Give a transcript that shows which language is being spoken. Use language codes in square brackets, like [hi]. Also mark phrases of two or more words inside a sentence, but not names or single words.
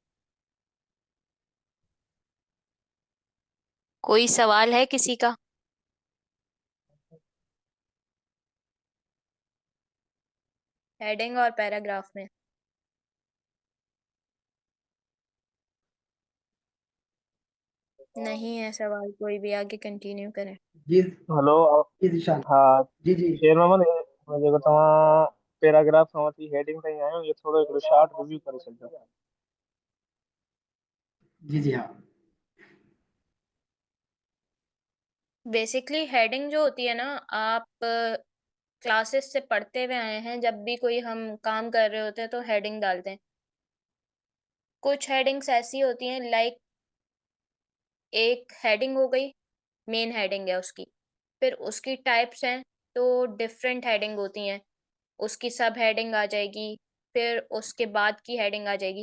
[hi] कोई सवाल है किसी का? हेडिंग और पैराग्राफ में नहीं है सवाल कोई भी, आगे कंटिन्यू करें। जी हलो जी जीशान, हाँ, जी जी [sd] शेर मोहम्मद, जेको तव्हां पैराग्राफ खां वठी हेडिंग ताईं आयो, इहो थोरो हिकिड़ो [en] short review [sd] करे छॾिजो। [hi] जी जी हाँ। बेसिकली हेडिंग जो होती है ना, आप क्लासेस से पढ़ते हुए आए हैं, जब भी कोई हम काम कर रहे होते हैं तो हेडिंग डालते हैं। कुछ हेडिंग्स ऐसी होती हैं, लाइक एक हेडिंग हो गई, मेन हेडिंग है उसकी, फिर उसकी टाइप्स हैं तो डिफरेंट हेडिंग होती हैं, उसकी सब हेडिंग आ जाएगी, फिर उसके बाद की हेडिंग आ जाएगी।